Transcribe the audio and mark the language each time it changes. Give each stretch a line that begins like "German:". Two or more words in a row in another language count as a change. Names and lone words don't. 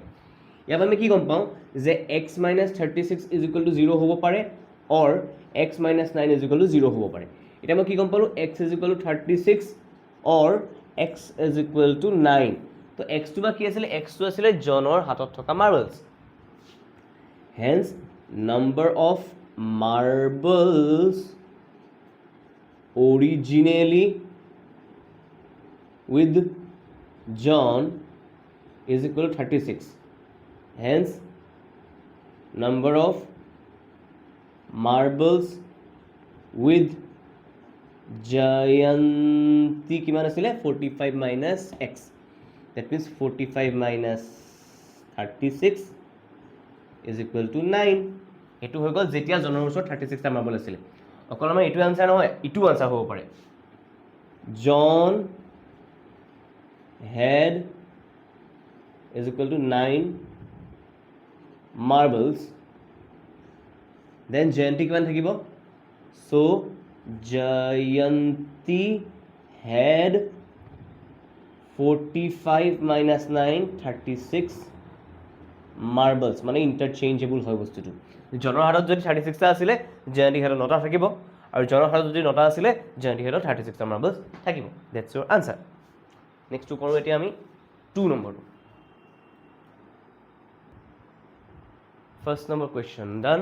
Assamese: ইয়াৰ পৰা আমি কি গম পাওঁ যে x - 36 = 0 হ'ব পাৰে অৰ x - 9 = 0 হ'ব পাৰে। এতিয়া মই কি গম পালোঁ, x = 36 অৰ x = 9। তো xটো বা কি আছিলে, xটো আছিলে জনৰ হাতত থকা মাৰ্বলছ।
English: hence number of marbles originally with John is equal to 36. Hence, number of marbles with Jayanti
Assamese: কিমান আছিলে
English: 45 minus x. That means 45 minus 36 is equal to 9.
Assamese: এইটো হৈ গ'ল যেতিয়া জনৰ ওচৰত 36টা মাৰ্বল আছিলে। অকল আমাৰ এইটো আনসাৰ নহয়, ইটো আনসাৰ হ'ব পাৰে।
English: John had is equal to 9 marbles.
Assamese: Then Jayanti কিমান থাকিব?
English: So Jayanti had 45 minus 9 36 marbles,
Assamese: মানে ইণ্টাৰচেঞ্জেবল হয় বস্তুটো। জনৰ হাতত যদি 36টা আছিলে, জয়ন্তীৰ হাতত 9টা থাকিব, আৰু জনৰ হাতত যদি 9টা আছিলে, জয়ন্তীৰ হাতত 36টা মাৰ্বলছ থাকিব।
English: that's your answer.
Assamese: নেক্সটটো কৰোঁ এতিয়া আমি 2 নম্বৰটো।
English: first number question done.